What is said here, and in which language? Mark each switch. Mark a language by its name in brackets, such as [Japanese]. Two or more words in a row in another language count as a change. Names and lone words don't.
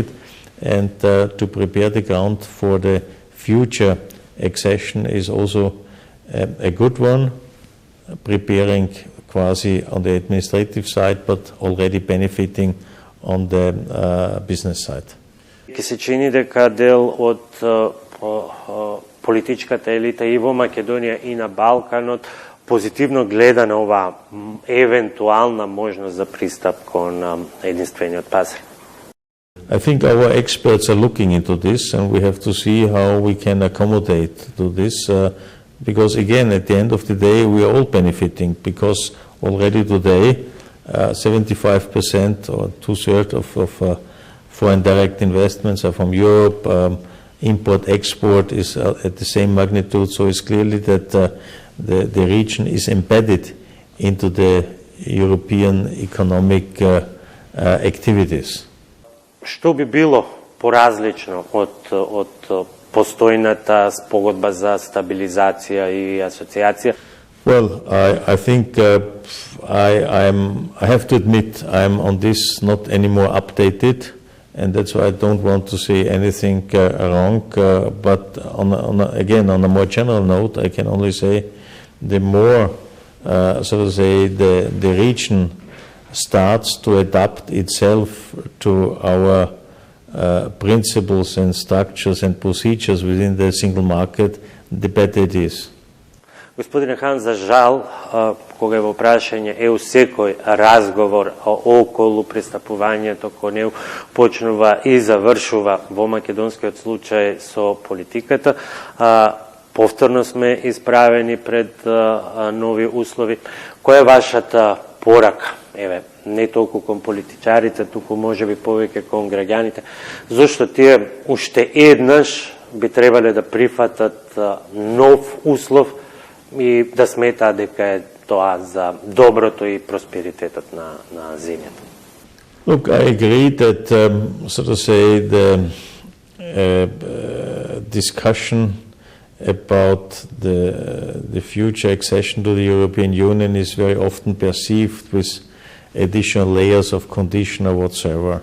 [English] And to prepare the ground for the future accession is also a good one, preparing quasi on the administrative side, but already benefiting on the business side. [Macedonian] Ке се чини дека дел од политичката елита и во Македонија и на Балканот позитивно гледа на оваа евентуална можност за пристап кон единствениот пазар. [English] I think our experts are looking into this, and we have to see how we can accommodate to this, because again, at the end of the day, we are all benefiting, because already today, 75% or two-thirds of foreign direct investments are from Europe. Import-export is at the same magnitude, so it's clearly that the region is embedded into the European economic activities. [Macedonian] Што би било поразлично од постојната спогодба за стабилизација и асоциација? [English] Well, I think I have to admit I'm on this not anymore updated, and that's why I don't want to say anything wrong. But again, on a more general note, I can only say the more, so to say, the region starts to adapt itself to our principles and structures and procedures within the single market, the better it is. [Macedonian] Господине Хан, за жал, кога е во прашање секој разговор околу пристапувањето кон ЕУ почнува и завршува во македонскиот случај со политиката. Повторно сме исправени пред нови услови. Која е вашата порака? Еве, не толку кон политичарите, туку можеби повеќе кон граѓаните, зашто тие уште еднаш би требале да прифатат нов услов и да сметаат дека е тоа за доброто и просперитетот на земјата. [English] Look, I agree that, so to say, the discussion about the future accession to the European Union is very often perceived with additional layers of condition or whatsoever.